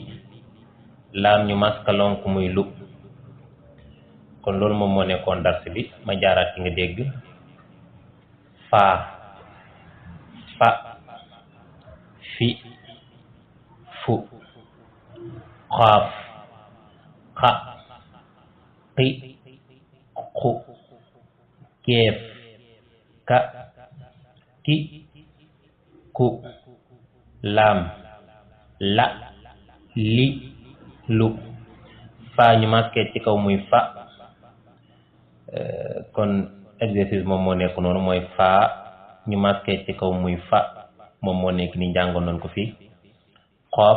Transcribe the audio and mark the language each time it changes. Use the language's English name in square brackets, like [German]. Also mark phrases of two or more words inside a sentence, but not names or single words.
[Wolof] laam ñu masque lonk muy lu kon loolu moom moo nekkoon dars bi ma jaaraat ci nga dégg faa fa fi fu xaaf xa xi xu keef ka ki ku laam la li lu faa ñu masqué ci kaw muy fa kon exercice moom moo nekk noonu mooy faa ñu masqué ci kaw muy fa moom moo nekk ni jàngoon nañ ko fii xoof